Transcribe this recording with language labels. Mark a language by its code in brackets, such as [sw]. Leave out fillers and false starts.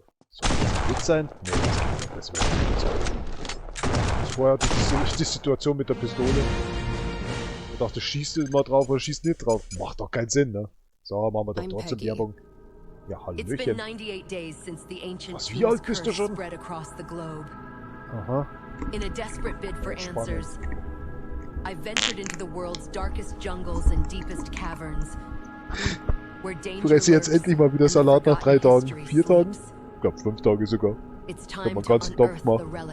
[de] Soll das ein Witz sein? Nee, das wäre ein Witz sein. Vorher hatte ich die Situation mit der Pistole. Ich dachte, schießt du mal drauf oder schießt nicht drauf. Macht doch keinen Sinn, ne? So, machen wir doch trotzdem Werbung. Ja, Hallöchen. Was, wie alt bist du schon? Aha. [en] In a desperate bid for answers, I ventured into the world's darkest jungles and deepest caverns. [de] Fresse jetzt endlich mal wieder Salat nach 3 Tagen. 4 Tagen? Ich glaube 5 Tage sogar. Ich hab meinen ganzen Topf gemacht.